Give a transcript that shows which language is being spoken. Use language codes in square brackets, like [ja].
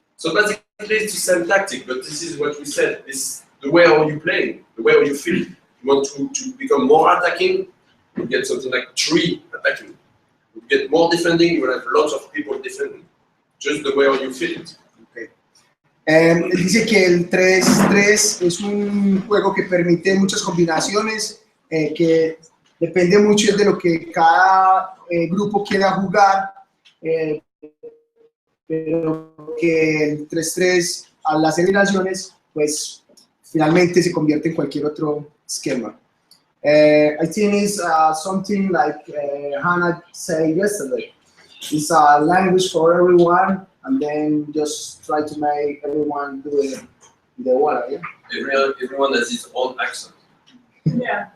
[en] So basically it's the same tactic, but this is what we said. This is the way how you play, the way how you feel. You want to become more attacking, you get something like 3 attacking. You get more defending, you will have lots of people defending. Just the way how you feel it. Okay. [es] Él dice que el 3-3 es un juego que permite muchas combinaciones, que depende mucho de lo que cada grupo quiera jugar, pero que el 3-3 al hacer combinaciones, pues finalmente se convierte en cualquier otro esquema. [en] I think it's something like Hannah said yesterday. It's a language for everyone, and then just try to make everyone do it the way. Yeah? Everyone has his own accent. Yeah.